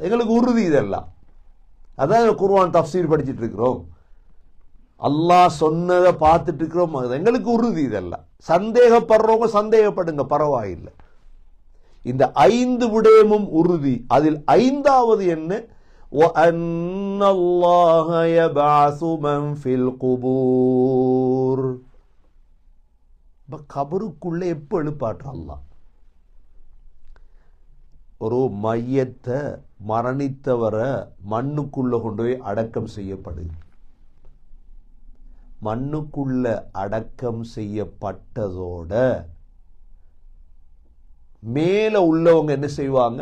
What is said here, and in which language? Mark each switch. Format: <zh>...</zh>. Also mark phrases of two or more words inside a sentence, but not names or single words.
<ta>எங்களுக்கு உறுதி இதெல்லாம். அதான் குர்ஆன் தஃப்சீர் படிச்சுட்டு இருக்கிறோம். அல்லாஹ் சொன்னதை பார்த்துட்டு இருக்கிறோம். எங்களுக்கு உறுதி இதெல்லாம். சந்தேகப்படுறவங்க சந்தேகப்படுங்க, பரவாயில்லை. இந்த 5 விடயமும் உறுதி. அதில் 5வது என்ன?</ta> <ar>وَأَنَّ اللَّهَ يَبْعَثُ مَنْ فِي الْقُبُورِ.</ar> <ta>கபருக்குள்ள எப்ப எழுப்பாற்ற அல்லாஹ்? ஒரு மையத்தை, மரணித்தவரை மண்ணுக்குள்ள கொண்டு போய் அடக்கம் செய்யப்படுது. மண்ணுக்குள்ள அடக்கம் செய்யப்பட்டதோட மேல உள்ளவங்க என்ன செய்வாங்க?</ta>